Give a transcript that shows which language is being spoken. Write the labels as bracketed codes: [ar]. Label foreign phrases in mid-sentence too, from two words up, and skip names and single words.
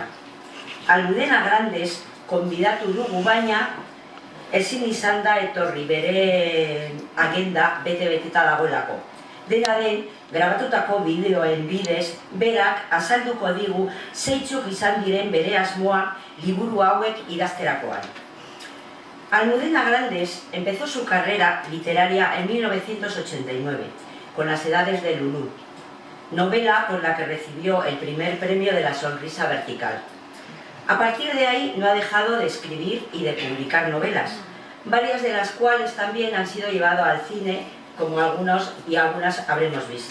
[eu] Almudena Grandes konbidatu dugu, baina ezin izan da etorri, bere agenda bete-beteta dagoelako. Dena den, grabatutako bideoen bidez, berak azalduko digu zeintzuk izan diren bere asmoa liburu hauek idazterakoan. [es] Almudena Grandes empezó su carrera literaria en 1989, con Las edades de Lulú, novela con la que recibió el primer premio de la Sonrisa Vertical. A partir de ahí no ha dejado de escribir y de publicar novelas, varias de las cuales también han sido llevadas al cine, como algunas habremos visto.